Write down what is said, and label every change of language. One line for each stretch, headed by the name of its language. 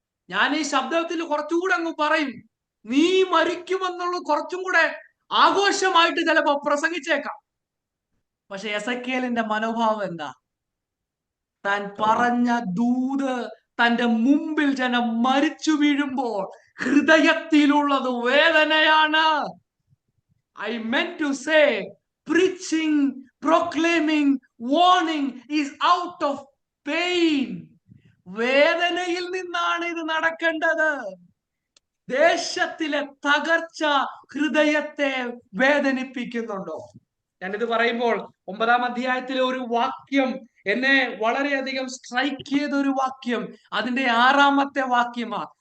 Malayalam: ഞാൻ ഈ ശബ്ദത്തിൽ കുറച്ചുകൂടെ അങ്ങ് പറയും, നീ മരിക്കുമെന്നുള്ളത് കുറച്ചും കൂടെ ആഘോഷമായിട്ട് ചിലപ്പോ പ്രസംഗിച്ചേക്കാം. പക്ഷെ എസെക്കിയേലിന്റെ മനോഭാവം എന്താ? താൻ പറഞ്ഞ ദൂത് തന്റെ മുമ്പിൽ ജനം മരിച്ചു വീഴുമ്പോൾ ഹൃദയത്തിലുള്ളത് വേദനയാണ്.
English: I meant to say, preaching, proclaiming, warning is out of pain.
Malayalam: വേദനയിൽ നിന്നാണ് ഇത് നടക്കേണ്ടത്. ദേശത്തിലെ തകർച്ച ഹൃദയത്തെ വേദനിപ്പിക്കുന്നുണ്ടോ? ഞാനിത് പറയുമ്പോൾ 9-ാം അധ്യായത്തിലെ ഒരു വാക്യം എന്നെ വളരെയധികം സ്ട്രൈക്ക് ചെയ്ത ഒരു വാക്യം, അതിന്റെ 6-ാമത്തെ വാക്യമാ.